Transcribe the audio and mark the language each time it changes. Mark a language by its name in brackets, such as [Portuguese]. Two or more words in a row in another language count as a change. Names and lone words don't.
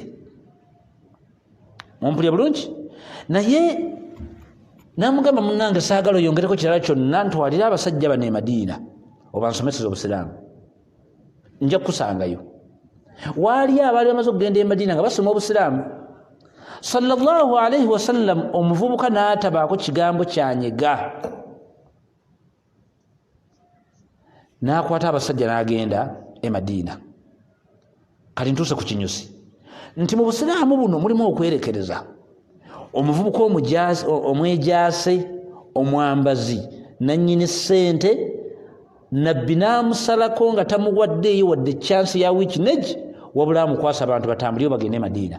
[Ganda] Mumpulya bulungi? Naye n'amugamba munnange saagala oyongereko kirala kyonna, ntwalira abasajja bano e Madiina obansomeseze obusiraamu, nja kukusangayo. Waali abaali bamaze okugenda e Madiina nga basoma obusiraamu. [Arabic] صلى الله عليه وسلم [Ganda] omuvubuka n'atabaako kigambo kyanyega, n'akwata abasajja n'agenda e Madiina. Kati ntuuse ku kinyusi nti mu busiraamu buno mulimu okwerekereza. Omuvubuka omwejaase, omwambazi, nannyini ssente, nabbi n'amusalako nga tamuwaddeeyo wadde chance ya weakness, wabula amukwasa abantu batambulire bagende e Madiina.